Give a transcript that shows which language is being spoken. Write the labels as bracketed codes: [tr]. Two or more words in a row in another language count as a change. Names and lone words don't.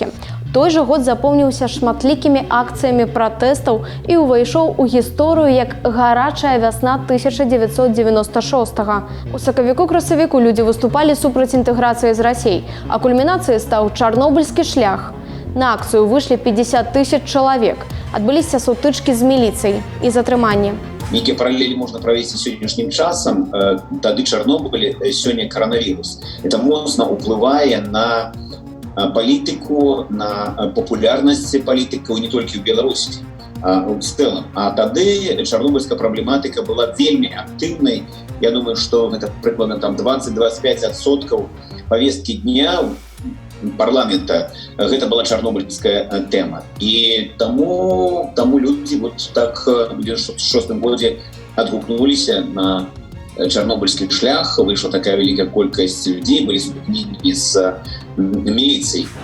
[be] Той жа год запомніўся шматлікімі акцыямі пратэстаў і ўвайшоў у гісторыю як гарачая вясна 1996-го. У сакавіку-красавіку людзі выступалі супраць інтэграцыі з Расіяй, а кульмінацыяй стаў чарнобыльскі шлях. На акцыю выйшлі 50 000 чалавек. Адбыліся сутычкі з міліцыяй і затрыманні. [ru] Некие параллели можно провести сегодняшним часом. [be] Тады Чарнобыль, [ru] сегодня коронавирус. Это [be] моцна уплывае [ru] на политику, на популярность политиков не только в Беларуси, а в целом. А тады чарнобыльская проблематика была вельми активной. Я думаю, что это прикладно там 20-25% повестки дня парламента. Это была чарнобыльская тема. И тому люди вот так в 1996 году отгукнулись на чарнобыльский шлях, вышла такая великая колькость людей, были столкновения с милицией.